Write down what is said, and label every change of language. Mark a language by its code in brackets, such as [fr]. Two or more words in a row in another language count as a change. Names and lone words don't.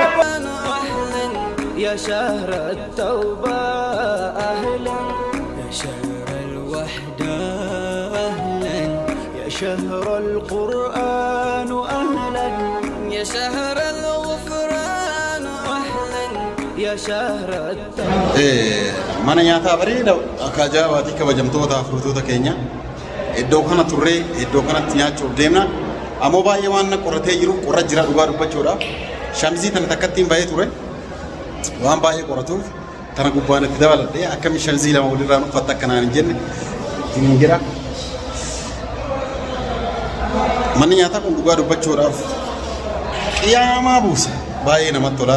[ar] يا شهر التوبة أهلا يا شهر الوحدة أهلا يا شهر القرآن أهلا يا شهر الغفران أهلا يا شهر التوبة [om] mana nyaataa bareeda akka ajaa'ibaatti kabajamtoota furtuuta keenya iddoo kana turree iddoo kanatti nyaachuuf deemna ammoo baay'ee waan qorratee jiru qorra jira dhugaa dubbachuudhaaf shamizii tana takkattiin baay'ee ture waan baay'ee qoratuuf tana gubbaan itti dabaladhee akkamitti shamizii lama walirraan uffatta akkanaan hin jenne hin jira manni nyaataa kun dhugaa dubbachuudhaaf qiyaamaa buusa baay'ee namatti tola.